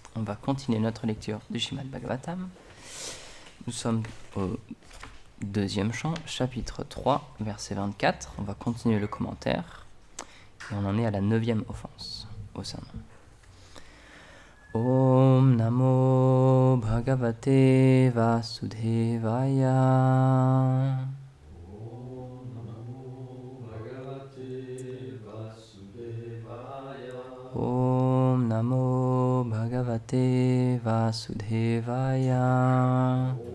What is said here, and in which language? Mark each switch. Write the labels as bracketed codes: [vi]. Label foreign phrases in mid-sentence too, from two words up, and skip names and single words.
[fr] On va continuer notre lecture du Śrīmad Bhagavatam. Nous sommes au deuxième chant, chapitre 3, verset 24. On va continuer le commentaire. Et on en est à la 9e offense au sermon. [sa] ॐ नमो भगवते वासुदेवाय. ॐ नमो भगवते वासुदेवाय.